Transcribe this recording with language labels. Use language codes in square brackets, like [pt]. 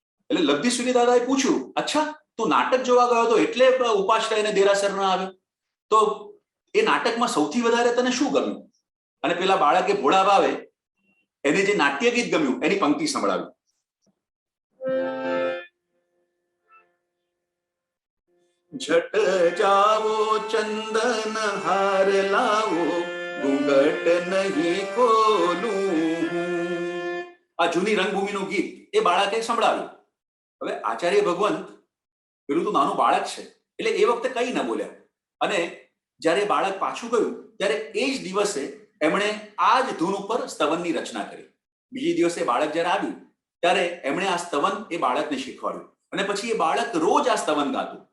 [gu] એટલે લદ્ધી સુરી દાદાએ પૂછ્યું, અચ્છા તું નાટક જોવા ગયો હતો એટલે ઉપાસ થઈને દેરાસર ના આવ્યો? તો એ નાટકમાં સૌથી વધારે તને શું ગમ્યું? અને પેલા બાળકે ભોળા ભાવે એને જે નાટ્ય ગીત ગમ્યું એની પંક્તિ સંભળાવી. [hi] झट जाओ चंदन हार लाओ घूंघट नहीं खोलूं. [gu] આ જૂની રંગભૂમિનું ગીત એ બાળકે સંભળાવ્યું. હવે આચાર્ય ભગવંત પેલું તો નાનું બાળક છે એટલે એ વખતે કઈ ન બોલ્યા અને જ્યારે બાળક પાછું ગયું ત્યારે એ જ દિવસે એમણે આ જ ધૂન ઉપર સ્તવનની રચના કરી. બીજે દિવસે બાળક જ્યારે આવ્યું ત્યારે એમણે આ સ્તવન એ બાળકને શીખવાડ્યું અને પછી એ બાળક રોજ આ સ્તવન ગાતું.